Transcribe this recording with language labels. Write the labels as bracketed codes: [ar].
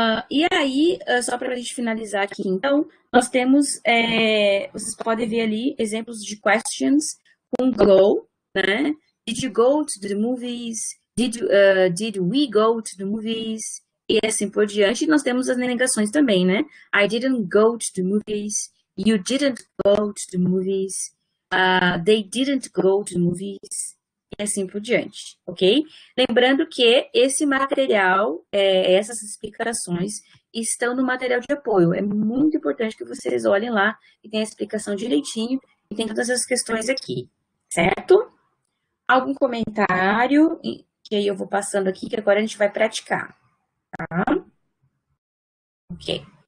[pt] E aí, só para a gente finalizar aqui, então, nós temos, vocês podem ver ali exemplos de questions com go, né? [en] Did you go to the movies? Did we go to the movies? [pt] E assim por diante. E nós temos as negações também, né? [en] I didn't go to the movies. You didn't go to the movies. They didn't go to the movies. [pt] E assim por diante, ok? Lembrando que esse material, essas explicações, estão no material de apoio. É muito importante que vocês olhem lá e tenham a explicação direitinho e tem todas as questões aqui, certo? Algum comentário? Que aí eu vou passando aqui, que agora a gente vai praticar, tá? Ok.